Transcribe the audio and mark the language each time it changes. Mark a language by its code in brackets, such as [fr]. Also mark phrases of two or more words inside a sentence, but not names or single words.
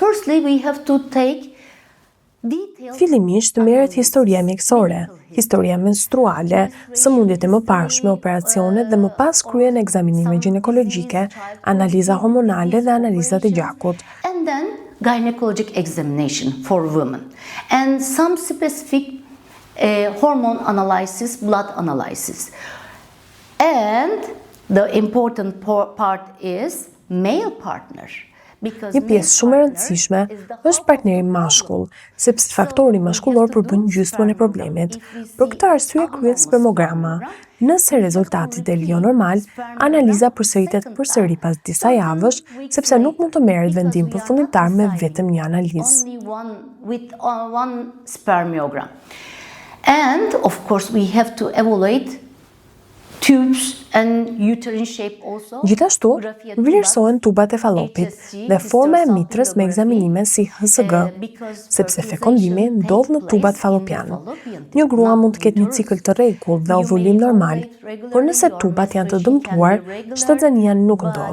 [en] Firstly, we have to take [sq] Fillimisht merret historia mjekësore, historia menstruale, sëmundjet e mëparshme, operacionet dhe më pas kryen ekzaminime ginekologjike, analiza hormonale dhe analizat e gjakut. [en] And then gynecologic examination for women and some specific hormone analysis, blood analysis. And the important part is male partner. [sq] Një pjesë shumë e rëndësishme është partneri mashkull, sepse faktori mashkullor përbën gjysmën e problemit. Për këtë arsye kryhet spermograma. Nëse rezultati del jo normal, analiza përsëritet përsëri pas disa javësh, sepse nuk mund të merret vendim përfundimtar me vetëm një analizë. [en] With one spermiogram. And of course we have to evaluate tubes and uterine shape also. [sq] Gjithashtu, vlerësohen tubat e fallopit dhe forma e mitrës me ekzaminime si HCG, sepse fekondimi ndodh në tubat fallopian. Një grua mund të ketë një cikël të rregullt dhe ovulim normal, por nëse tubat janë të dëmtuar, shtazania nuk ndodh.